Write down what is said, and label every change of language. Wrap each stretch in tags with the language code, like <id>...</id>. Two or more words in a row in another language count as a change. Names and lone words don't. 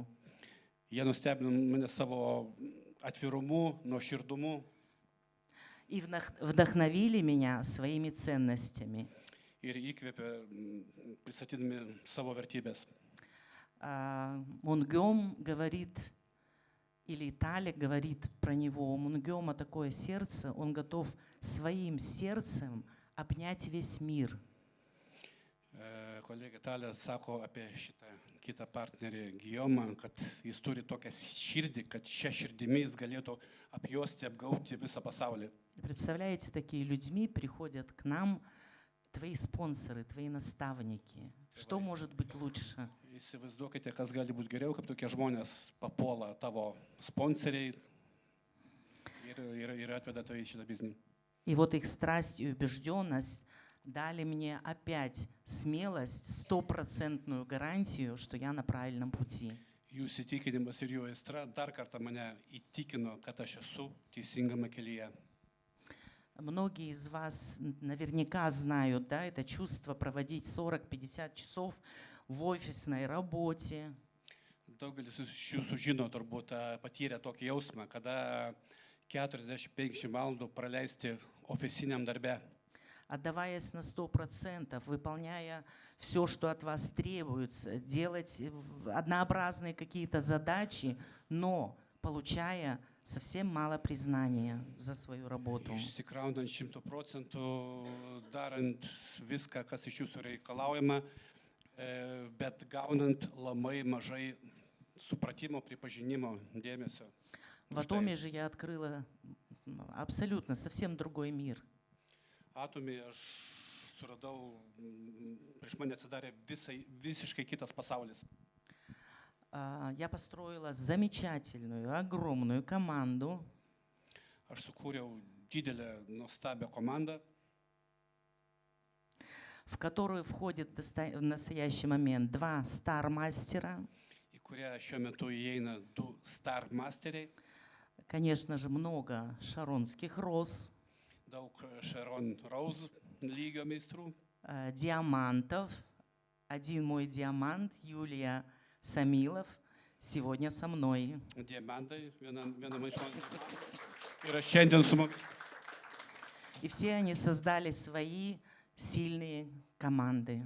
<lt>Jie nustebino mane savo atvirumu, nuoširdumu</lt> <ru>И вдохновили меня своими ценностями.</ru> <lt>ir įkvėpė pristatydami savo vertybės.</lt> <ru>Мунгём говорит, или Таля говорит про него, у Мунгёма такое сердце, он готов своим сердцем обнять весь мир.</ru> <lt>Kolegė Talia sako apie šitą kitą partnerį Gijomą, kad jis turi tokią širdį, kad šią širdimi jis galėtų apjuosti, apgauti visą pasaulį.</lt> <ru>Представляете, такие людьми приходят к нам твои спонсоры, твои наставники. Что может быть лучше?</ru> <lt>Įsivaizduokite, kas gali būti geriau, kaip tokie žmonės papuola tavo sponsoriai ir atveda tave į šitą biznį.</lt> <ru>И вот их страсть и убежденность дали мне опять смелость, 100% гарантию, что я на правильном пути.</ru> <lt>Jų įsitikinimas ir jų aistra dar kartą mane įtikino, kad aš esu teisingame kelyje.</lt> <ru>Многие из вас наверняка знают, да, это чувство проводить 40-50 часов в офисной работе.</ru> <lt>Daugelis iš jūsų žino, turbūt patyrė tokį jausmą, kada 40-50 valandų praleisti ofisiniam darbe.</lt> <ru>Отдаваясь на 100%, выполняя все, что от вас требуется, делать однообразные какие-то задачи, но получая совсем мало признания за свою работу.</ru> <lt>Išsikraunant 100%, darant viską, kas iš jūsų reikalaujama, bet gaunant labai mažai supratimo, pripažinimo, dėmesio.</lt> <ru>В Atomy же я открыла абсолютно совсем другой мир.</ru> <lt>Atomy aš suradau, prieš mane atsidarė visiškai kitas pasaulis.</lt> <ru>Я построила замечательную, огромную команду.</ru> <lt>Aš sukūriau didelę, nuostabią komandą.</lt> <ru>в которую входит в настоящий момент 2 стар-мастера,</ru> <lt>į kurią šiuo metu įeina 2 Star Masteriai,</lt> <ru>конечно же, много шаронских роз,</ru> <lt>daug Sharon Rose lygio meistrų,</lt> <ru>диамантов. Один мой диамант, Юлия Самилов, сегодня со мной.</ru> <lt>diamantai, viena maišo. Yra šiandien su mumis.</lt> <ru>И все они создали свои сильные команды.</ru>